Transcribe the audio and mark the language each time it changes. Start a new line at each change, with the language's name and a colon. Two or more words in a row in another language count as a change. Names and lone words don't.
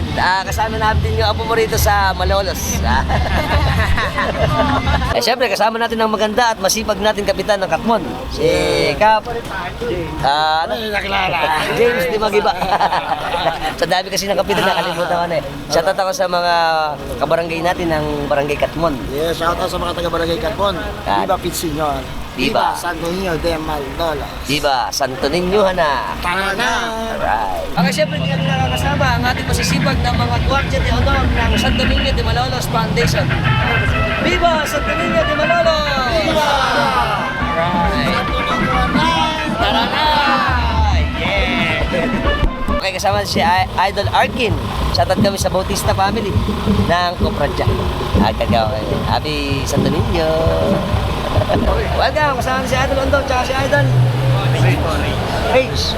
Filipino: Kasama natin yung apo mo rito sa Malolos. Siyempre, kasama natin ang maganda at masipag natin kapitan ng Katmon. Si Kap. James Di Magiba. Sa dami kasi ng kapitan, nakalimutan ko na eh. Shoutout ako sa mga kabarangay natin ng Barangay Katmon.
English: Yes, shout out
Filipino: sa mga taga-Barangay Katmon. Viva Pitsinyon. Viva Santo Niño de Malolos. Viva Santo Niño na. Tara na!
English: Alright. Okay,
Filipino: siyempre hindi kami nakakasama ang ating masisipag na mga Guardia de Honor ng Santo Niño de Malolos Foundation. Viva Santo Niño de Malolos! Viva! Alright. Tara na! Yeah! Okay, kasama si Idol Arkin. Shoutout kami sa Bautista family ng Copradja. Happy Santo Niño. Welcome, kasama si Idol Ondong, tsaka si Idol Rage.